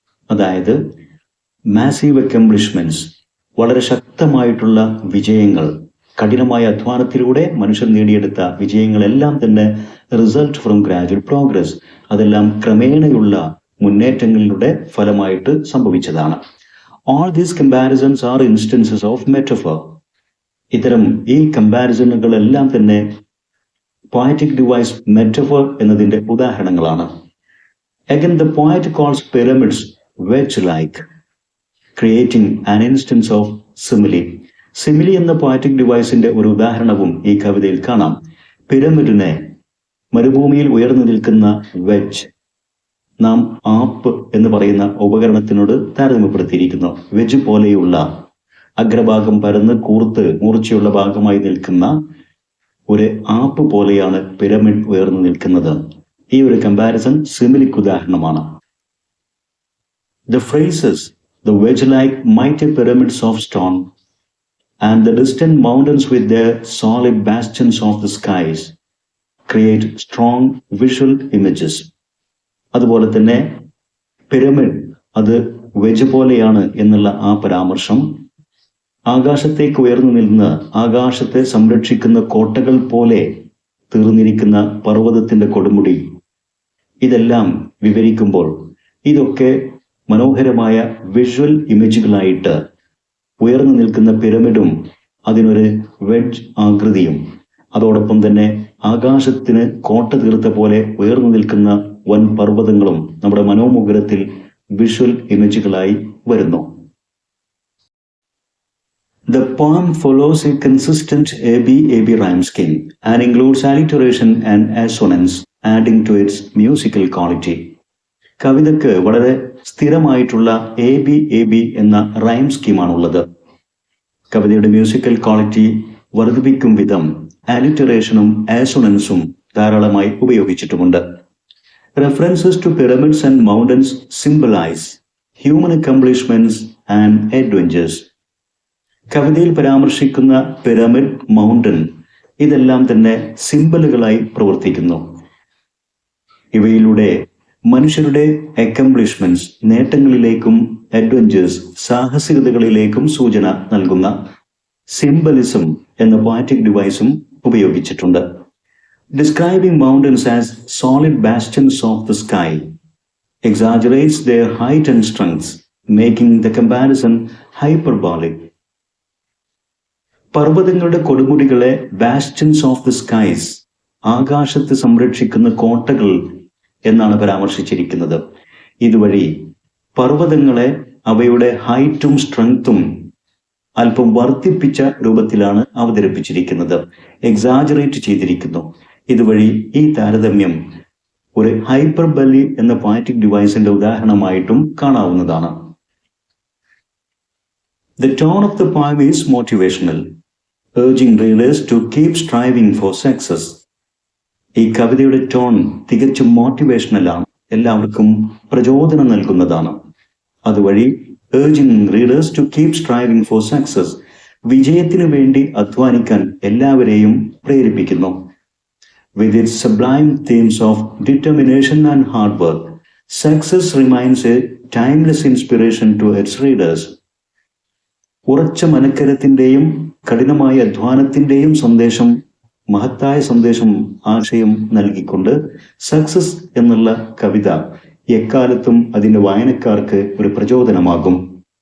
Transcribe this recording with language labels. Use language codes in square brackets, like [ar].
[ml] അതായത് massive accomplishments, വളരെ ശക്തമായിട്ടുള്ള വിജയങ്ങൾ, കഠിനമായ അധ്വാനത്തിലൂടെ മനുഷ്യർ നേടിയെടുത്ത വിജയങ്ങളെല്ലാം തന്നെ [en] result from gradual progress, [ml] അതെല്ലാം ക്രമേണയുള്ള മുന്നേറ്റങ്ങളുടെ ഫലമായിട്ട് സംഭവിച്ചതാണ്. [en] All these comparisons are instances of metaphor. [ml] ഇത്തരം ഈ കമ്പാരിസണുകളെല്ലാം തന്നെ പോയറ്റിക് ഡിവൈസ് മെറ്റഫോർ എന്നതിൻ്റെ ഉദാഹരണങ്ങളാണ്. [en] Again, the poet calls pyramids wedge-like, creating an instance of simile. [ml] Simile എന്ന പോയറ്റിക് ഡിവൈസിന്റെ ഒരു ഉദാഹരണവും ഈ കവിതയിൽ കാണാം. പിരമിഡിനെ മരുഭൂമിയിൽ ഉയർന്നു നിൽക്കുന്ന വെഡ്ജ്, നാം ആപ്പ് എന്ന് പറയുന്ന ഉപകരണത്തിനോട് താരതമ്യപ്പെടുത്തിയിരിക്കുന്നു. വെജ് പോലെയുള്ള അഗ്രഭാഗം പരന്ന് കൂർത്ത് മൂർച്ചയുള്ള ഭാഗമായി നിൽക്കുന്ന ഒരു ആപ്പ് പോലെയാണ് പിരമിഡ് ഉയർന്നു നിൽക്കുന്നത്. ഈ ഒരു കമ്പാരിസൺ സിമിലിക്ക് ഉദാഹരണമാണ്. [en] The phrases the wedge-like mighty pyramids of stone and the distant mountains with their solid bastions of the skies create strong visual images. [ml] അതുപോലെ തന്നെ പിരമിഡ് അത് വെജ് പോലെയാണ് എന്നുള്ള ആ പരാമർശം, ആകാശത്തേക്ക് ഉയർന്നു നിന്ന് ആകാശത്തെ സംരക്ഷിക്കുന്ന കോട്ടകൾ പോലെ തീർന്നിരിക്കുന്ന പർവ്വതത്തിന്റെ കൊടുമുടി, ഇതെല്ലാം വിവരിക്കുമ്പോൾ ഇതൊക്കെ മനോഹരമായ വിഷ്വൽ ഇമേജുകളായിട്ട് ഉയർന്നു നിൽക്കുന്ന പിരമിഡും അതിനൊരു വെഡ്ജ് ആകൃതിയും, അതോടൊപ്പം തന്നെ ആകാശത്തിന് കോട്ട തീർത്ത പോലെ ഉയർന്നു നിൽക്കുന്ന വൻ പർവ്വതങ്ങളും നമ്മുടെ മനോമുഗ്രത്തിൽ വിഷ്വൽ ഇമേജുകളായി വരുന്നു. [en] The poem follows a consistent ABAB rhyme scheme and includes alliteration and assonance, adding to its musical quality. [ml] കവിതയ്ക്ക് വളരെ സ്ഥിരമായിട്ടുള്ള ABAB എന്ന റൈം സ്കീമാണുള്ളത്. കവിതയുടെ മ്യൂസിക്കൽ ക്വാളിറ്റി വർദ്ധിപ്പിക്കും വിധം അലിറ്ററേഷനും ആസോണൻസും ധാരാളമായി ഉപയോഗിച്ചിട്ടുമുണ്ട്. [en] References to pyramids and mountains symbolize human accomplishments and adventures. [ml] കവിതയിൽ പരാമർശിക്കുന്ന pyramid, mountain, ഇതെല്ലാം തന്നെ സിംബലുകളായി പ്രവർത്തിക്കുന്നു. ഇവയിലൂടെ മനുഷ്യരുടെ അക്കംപ്ലിഷ്മെന്റ്സ്, നേട്ടങ്ങളിലേക്കും അഡ്വഞ്ചേഴ്സ്, സാഹസികതകളിലേക്കും സൂചന നൽകുന്ന സിംബലിസം എന്ന പോയറ്റിക് ഡിവൈസും ഉപയോഗിച്ചിട്ടുണ്ട്. [en] Describing mountains as solid bastions of the sky exaggerates their height and strength, making the comparison hyperbolic. [ml] പർവ്വതങ്ങളുടെ കൊടുമുടികളെ [en] bastions of the skies, [ml] ആകാശത്ത് സംരക്ഷിക്കുന്ന കോട്ടകൾ എന്നാണ് പരാമർശിച്ചിരിക്കുന്നത്. ഇതുവഴി പർവ്വതങ്ങളെ അവയുടെ ഹൈറ്റും സ്ട്രെങ്ത്തും അല്പം വർദ്ധിപ്പിച്ച രൂപത്തിലാണ് അവതരിപ്പിച്ചിരിക്കുന്നത്, എക്സാജറേറ്റ് ചെയ്തിരിക്കുന്നു. ഇതുവഴി ഈ താരതമ്യം ഒരു ഹൈപ്പർബലി എന്ന പോയറ്റിക് ഡിവൈസിന്റെ ഉദാഹരണമായിട്ടും കാണാവുന്നതാണ്. [en] The tone of the poem is motivational, urging readers to keep striving for success. [ml] ഈ കവിതയുടെ ടോൺ തികച്ചും മോട്ടിവേഷണലാണ്, എല്ലാവർക്കും പ്രചോദനം നൽകുന്നതാണ്. അതുവഴി [en] urging readers to keep striving for success, [ml] വിജയത്തിനു വേണ്ടി അധ്വാനിക്കാൻ എല്ലാവരെയും പ്രേരിപ്പിക്കുന്നു. [en] With its sublime themes of determination and hard work, success remains a timeless inspiration to its readers. [ml] ഉറച്ച മനക്കരത്തിന്റെയും കഠിനമായ അധ്വാനത്തിന്റെയും സന്ദേശം, മഹത്തായ സന്ദേശം, ആശയം നൽകിക്കൊണ്ട് സക്സസ് എന്നുള്ള കവിത എക്കാലത്തും അതിന്റെ വായനക്കാർക്ക് ഒരു പ്രചോദനമാകും.